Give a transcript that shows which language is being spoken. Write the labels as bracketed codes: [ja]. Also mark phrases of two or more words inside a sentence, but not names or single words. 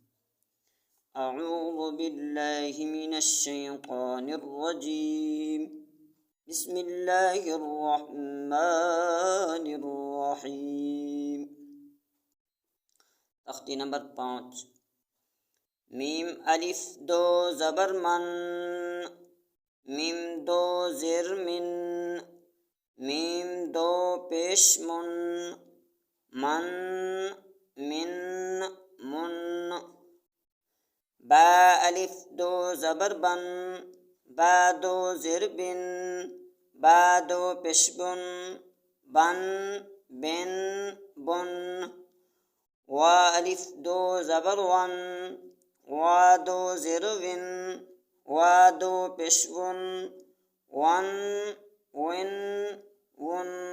[ar] اعوذ باللہ من الشیطان الرجیم، بسم اللہ الرحمن الرحیم۔ [ur] تختی نمبر 5۔ میم الف دو زبر من، میم دو زیر من، میم دو پیش من، من من من۔ با الف دو زبر بن، با دو زیر بن، با دو پیش بن، بن بن بن۔ وا الف دو زبر ون، وا دو زیر ون، وا دو پیش ون، ون ون ون۔